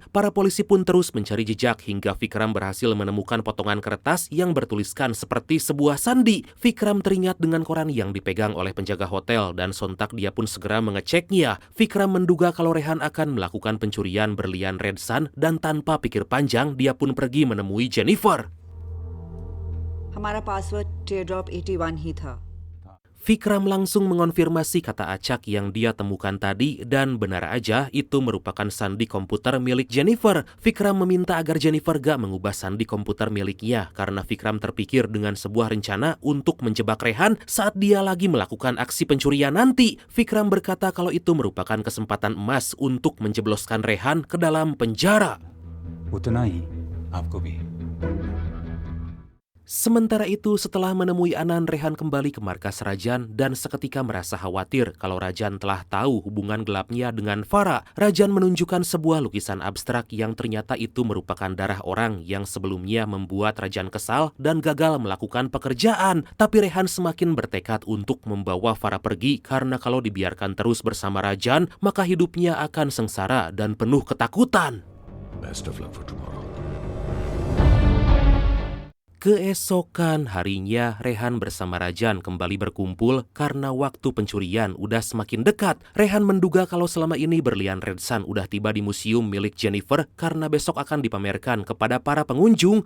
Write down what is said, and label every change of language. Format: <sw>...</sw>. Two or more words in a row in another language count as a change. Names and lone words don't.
<id>Para polisi pun terus mencari jejak hingga Vikram berhasil menemukan potongan kertas yang bertuliskan seperti sebuah sandi. Vikram teringat dengan koran yang dipegang oleh penjaga hotel dan sontak dia pun segera mengeceknya. Vikram menduga kalau Rehan akan melakukan pencurian berlian Red Sun dan tanpa pikir panjang dia pun pergi menemui Jennifer.</id> <hi>हमारा पासवर्ड teardrop 81 ही था.</hi> <id>Vikram langsung mengonfirmasi kata acak yang dia temukan tadi dan benar aja itu merupakan sandi komputer milik Jennifer. Vikram meminta agar Jennifer gak mengubah sandi komputer miliknya karena Vikram terpikir dengan sebuah rencana untuk menjebak Rehan saat dia lagi melakukan aksi pencurian nanti. Vikram berkata kalau itu merupakan kesempatan emas untuk menjebloskan Rehan ke dalam penjara.</id> <hi>उतना ही आपको भी.</hi> <id>Sementara itu, setelah menemui Anan, Rehan kembali ke markas Rajan dan seketika merasa khawatir kalau Rajan telah tahu hubungan gelapnya dengan Farah. Rajan menunjukkan sebuah lukisan abstrak yang ternyata itu merupakan darah orang yang sebelumnya membuat Rajan kesal dan gagal melakukan pekerjaan. Tapi Rehan semakin bertekad untuk membawa Farah pergi karena kalau dibiarkan terus bersama Rajan, maka hidupnya akan sengsara dan penuh ketakutan.</id> <en>Best of luck for tomorrow.</en> <id>Keesokan harinya, Rehan bersama Rajan kembali berkumpul karena waktu pencurian udah semakin dekat. Rehan menduga kalau selama ini berlian Red Sun udah tiba di museum milik Jennifer karena besok akan dipamerkan kepada para pengunjung.</id>